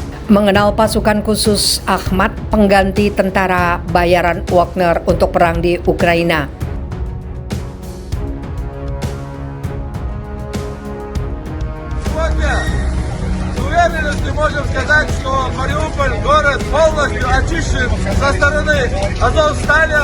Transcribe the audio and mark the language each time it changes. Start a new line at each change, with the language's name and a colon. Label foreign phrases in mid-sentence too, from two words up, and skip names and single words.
Indonesian: Mengenal pasukan khusus Ahmad, pengganti tentara bayaran Wagner untuk perang di Ukraina.
Russian: Сегодня с уверенностью можем сказать, что Мариуполь, город, полностью очищен со стороны Азовстали.